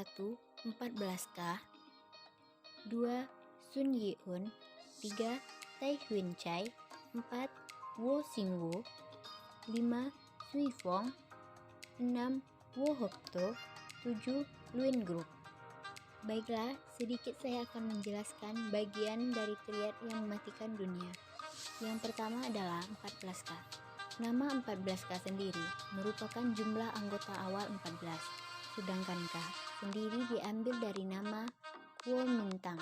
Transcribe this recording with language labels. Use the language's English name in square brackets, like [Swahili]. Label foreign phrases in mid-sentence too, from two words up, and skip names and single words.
[Indonesian] 14K 2. Sun Yi-un 3. Tai Huin Chai 4. Wo Xingwu 5. Sui Fong 6. Wo Hokto 7. Luin Group. Baiklah, sedikit saya akan menjelaskan bagian dari triad yang mematikan dunia. Yang pertama adalah 14K. Nama 14K sendiri merupakan jumlah anggota awal 14, sedangkan K sendiri diambil dari nama Kuomintang.